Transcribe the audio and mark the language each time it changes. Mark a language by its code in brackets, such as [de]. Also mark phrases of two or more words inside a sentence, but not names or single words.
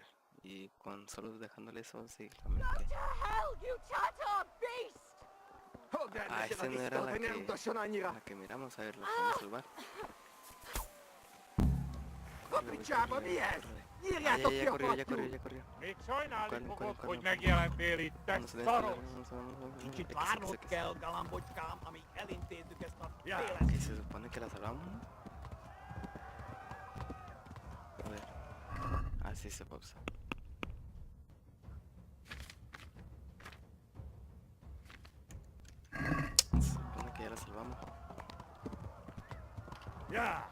[es] Y con solo dejándole eso, sí, también. Okay. Ah, esa no era la que miramos. A ver, la podemos salvar. Ya corrió. [hu] Hogy megjelentél itt, te szaros! Kicsit várnod kell, galambocskám, amíg elintézzük ezt a félet. [es] Que se supone que la salvamos, ¿no? A ver. Ah, sí, se pausa. Se supone que ya la salvamos. Ya!